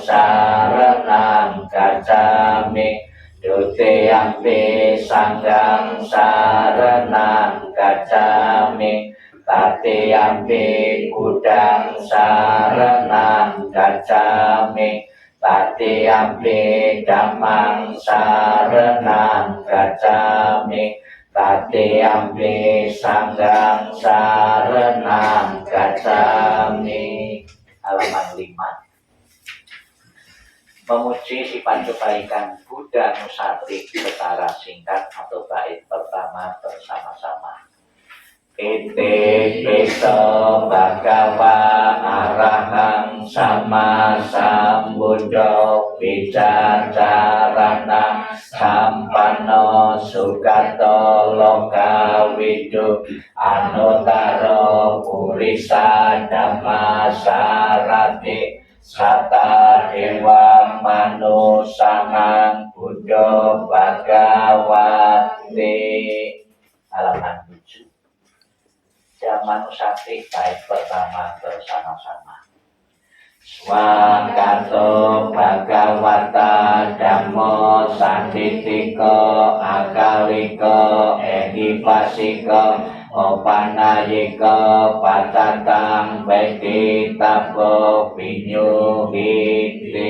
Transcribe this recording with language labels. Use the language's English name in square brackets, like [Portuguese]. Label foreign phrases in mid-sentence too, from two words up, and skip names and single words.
[Pali] saranang gacchami, Dutiyampi Sanghang saranang gacchami, Tatiyampi Buddhang saranang gacchami, Tatiyampi Dhammang saranang gacchami, Tatiyampi Sanghang saranang gacchami. [Indonesian] Halaman 5. Memuji sifat kebaikan Buddha Nusati secara singkat atau bait pertama bersama-sama. [Pali] Ite piso bhagava arahang sama sambuddho vicacarana sampanno sugato lokawidu anutaro purisa dhamma sarati sata dewa manusangang buddho bhagawati. [Indonesian] Halaman 7. Manusati bait pertama bersama-sama. [Pali] Swakato Bhagavata Dhammo Sanditiko Akaliko Ehipasiko Opanayiko Patatang Beti Tabo Vinyuhiti.